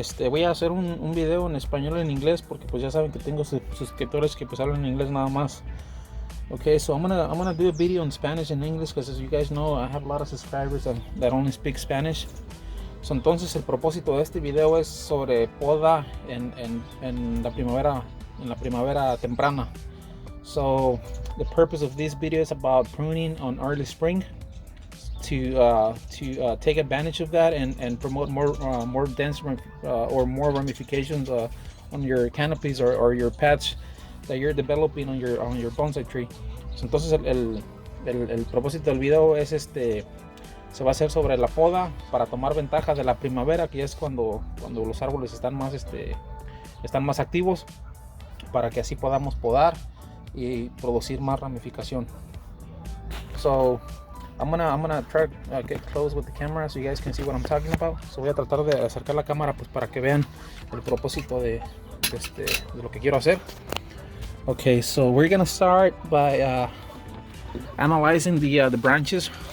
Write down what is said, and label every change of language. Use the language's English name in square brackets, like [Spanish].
[Spanish] Voy a hacer un video en español y en inglés porque pues ya saben que tengo suscriptores que pues hablan en inglés nada más. [English] Okay, so I'm gonna do a video in Spanish and English because as you guys know I have a lot of subscribers that only speak Spanish. [Spanish] So, entonces el propósito de este video es sobre poda en la primavera temprana. [English] So the purpose of this video is about pruning on early spring. To take advantage of that and promote more dense or more ramifications on your canopies or your paths that you're developing on your bonsai tree. [Spanish] So, entonces el propósito del video es se va a hacer sobre la poda para tomar ventaja de la primavera, que es cuando los árboles están más activos, para que así podamos podar y producir más ramificación. [English] So I'm gonna try to get close with the camera so you guys can see what I'm talking about. [Spanish] So voy a tratar de acercar la cámara pues para que vean el propósito de lo que quiero hacer. [English] Okay, so we're gonna start by analyzing the branches.